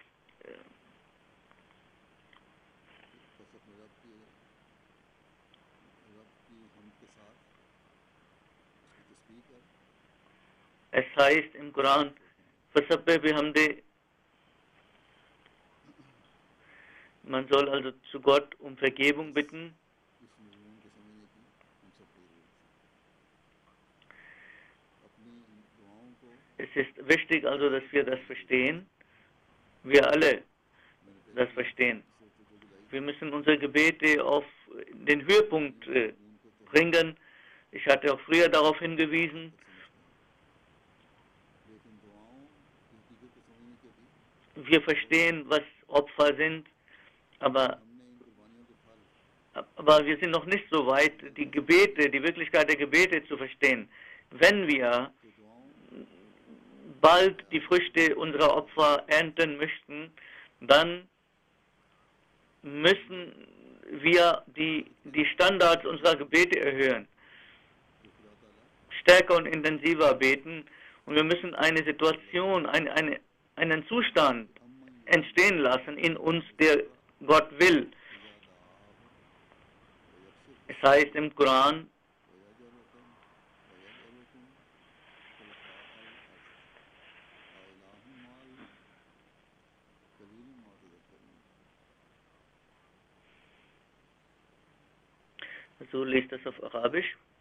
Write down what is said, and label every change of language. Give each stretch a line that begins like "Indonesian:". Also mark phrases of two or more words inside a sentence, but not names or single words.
German: es heißt im Koran, Man soll also zu Gott um Vergebung bitten.
Urdu: اس مضمون کو سمجھنے کی ہم سب کو ضرورت ہے. اپنی ان دعاؤں کو
German: Es ist wichtig also, dass wir das verstehen. Wir alle das verstehen. Wir müssen unsere Gebete auf den Höhepunkt bringen. Ich hatte auch früher darauf hingewiesen.
Urdu: لیکن دعاؤں کی حقیقت کو سمجھنے کے بھی
German: Wir verstehen, was Opfer sind, aber
Urdu: ہم نے ان قربانیوں کے پھل
German: Aber wir sind noch nicht so weit, die Gebete, die Wirklichkeit der Gebete zu verstehen. Wenn wir
Urdu: کے دعاؤں
German: bald die Früchte unserer Opfer ernten möchten, dann müssen wir die Standards unserer Gebete erhöhen,
Urdu: کو خدا تعالیٰ
German: stärker und intensiver beten, und wir müssen eine Situation, einen Zustand entstehen lassen in uns, der Gott will. Es heißt im Koran, so liest das auf Arabisch,